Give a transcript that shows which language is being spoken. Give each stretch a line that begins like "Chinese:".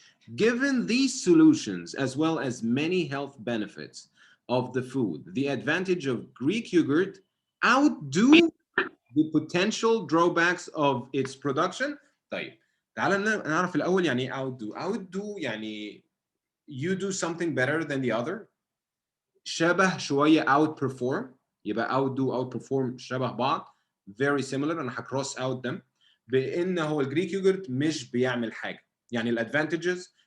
English: Given these solutions as well as many health benefits of the food, the advantage of Greek yogurt outdo the potential drawbacks of its production.
Arabic: طيب تعالوا نعرف الاول يعني ايه outdo يعني
English: you do something better than the other.
Arabic: شبه شويه outperform. يبقى outperform شبه بعض
English: very similar.
Arabic: انا هكروس
English: out them
Arabic: بان هو الجريك يوجرت مش بيعمل حاجه. يعني الادفانتجز